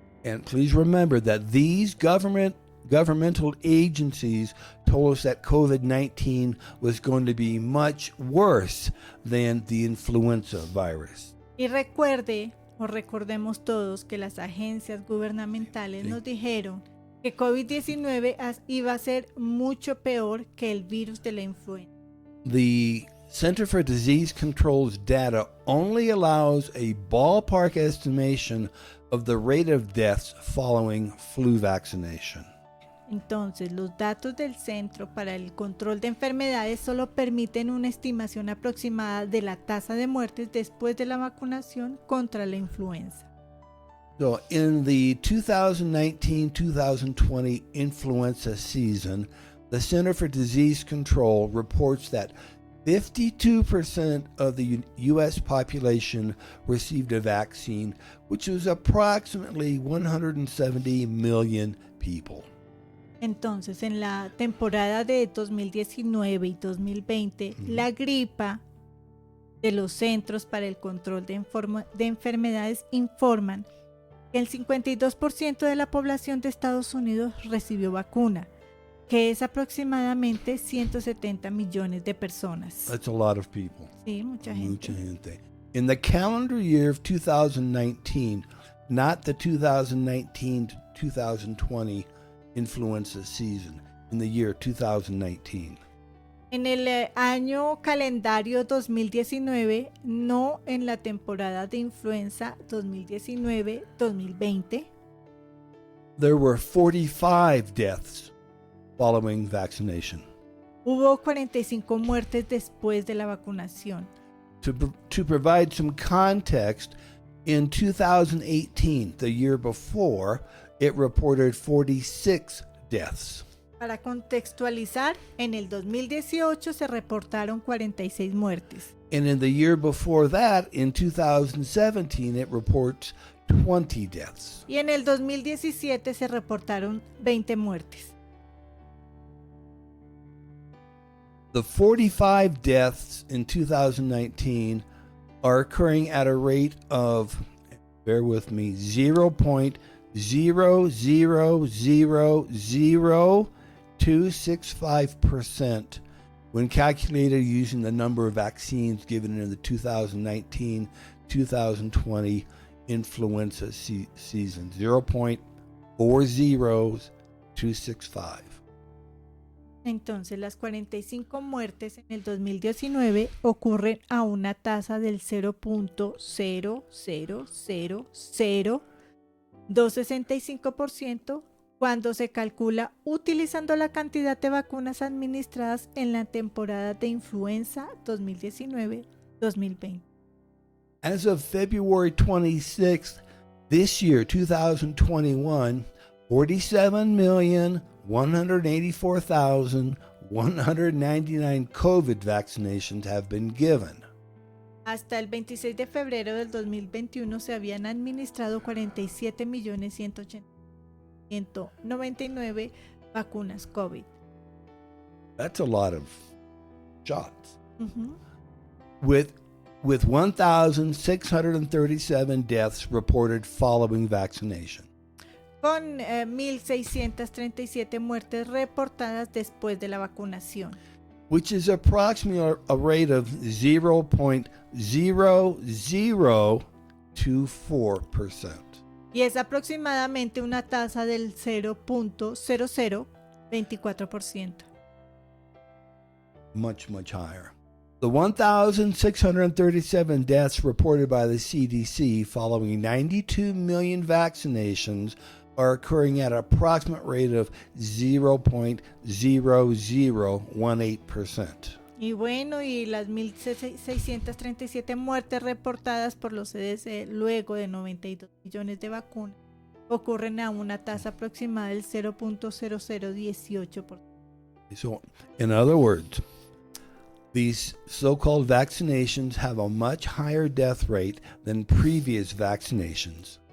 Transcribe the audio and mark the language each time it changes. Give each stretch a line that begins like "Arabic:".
English: And please remember that these governmental agencies told us that COVID-19 was going to be much worse than the influenza virus.
Spanish: Y recordemos todos que las agencias gubernamentales nos dijeron que COVID-19 iba a ser mucho peor que el virus de la influenza.
English: The Center for Disease Control's data only allows a ballpark estimation of the rate of deaths following flu vaccination.
Spanish: Entonces, los datos del Centro para el Control de Enfermedades solo permiten una estimación aproximada de la tasa de muertes después de la vacunación contra la influenza.
English: So, in the 2019-2020 influenza season, the Center for Disease Control reports that 52% of the U.S. population received a vaccine, which was approximately 170 million people.
Spanish: Entonces, en la temporada de 2019 y 2020, la gripa de los Centros para el Control de Enfermedades informan que el 52% de la población de Estados Unidos recibió vacuna, que es aproximadamente 170 millones de personas.
English: That's a lot of people.
Spanish: Sí, mucha gente. Mucha gente.
English: In the calendar year of 2019, not the 2019 to 2020 influenza season, in the year 2019.
Spanish: En el año calendario 2019, no en la temporada de influenza 2019-2020,
English: There were 45 deaths following vaccination.
Spanish: hubo 45 muertes después de la vacunación.
English: To provide some context, in 2018, the year before, it reported 46 deaths.
Spanish: Para contextualizar, en el 2018 se reportaron 46 muertes.
English: And in the year before that, in 2017, it reports 20 deaths.
Spanish: Y en el 2017 se reportaron 20 muertes.
English: The 45 deaths in 2019 are occurring at a rate of, bear with me, 0.0000265% when calculated using the number of vaccines given in the 2019-2020 influenza season.
Spanish: 0.40265. Entonces, las 45 muertes en el 2019 ocurren a una tasa del 0.0000265% cuando se calcula utilizando la cantidad de vacunas administradas en la temporada de influenza 2019-2020.
English: As of February 26th, this year, 2021, 47,184,199 COVID vaccinations have been given.
Spanish: Hasta el 26 de febrero del 2021 se habían administrado 47.180.199 vacunas COVID.
English: That's a lot of shots. Ujú. With 1,637 deaths reported following vaccination.
Spanish: Con 1.637 muertes reportadas después de la vacunación,
English: Which is approximately a rate of 0.0024%.
Spanish: y es aproximadamente una tasa del 0.0024%.
English: Much higher. The 1,637 deaths reported by the CDC following 92 million vaccinations are occurring at an approximate rate of 0.0018%.
Spanish: Y bueno, y las 1.637 muertes reportadas por los CDC luego de 92 millones de vacunas ocurren a una tasa aproximada del 0.0018%.
English: So, in other words, these so-called vaccinations have a much higher death rate than previous vaccinations.